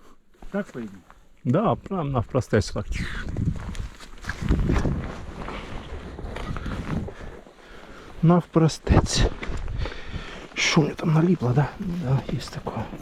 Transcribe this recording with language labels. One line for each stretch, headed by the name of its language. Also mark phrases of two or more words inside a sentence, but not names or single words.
Russian: Так пойдем.
Ukrainian: Да, прям навпростець так. Навпростець.
Russian: Що мне там налипло, да? Да, есть такое.